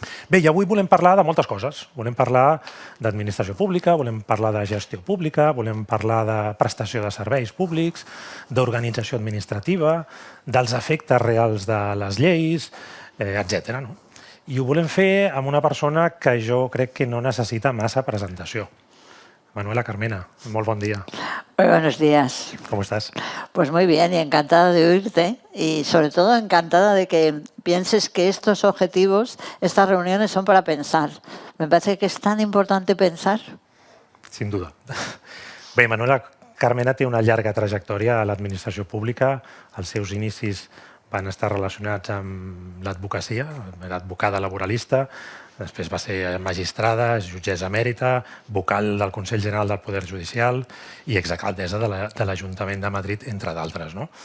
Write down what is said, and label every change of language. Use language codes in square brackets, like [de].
[ca] Bé, i avui volem parlar de moltes coses. Volem parlar d'administració pública, volem parlar de gestió pública, volem parlar de prestació de serveis públics, d'organització administrativa, dels efectes reals de les lleis, etc. I ho volem fer amb una persona que jo crec que no necessita massa presentació. [es] Manuela Carmena, muy buen día. Muy buenos días. ¿Cómo estás? Pues muy bien y encantada de oírte y sobre todo encantada de que pienses que estos objetivos, estas reuniones son para pensar. Me parece que es tan importante pensar. Sin duda. [ca] Bé, Manuela Carmena té una llarga trajectòria a l'administració pública. Els seus inicis van estar relacionats amb l'advocacia, era advocada laboralista, després va ser magistrada, jutgessa emèrita, vocal del Consell General del Poder Judicial i exalcaldessa de l'Ajuntament de Madrid, entre d'altres.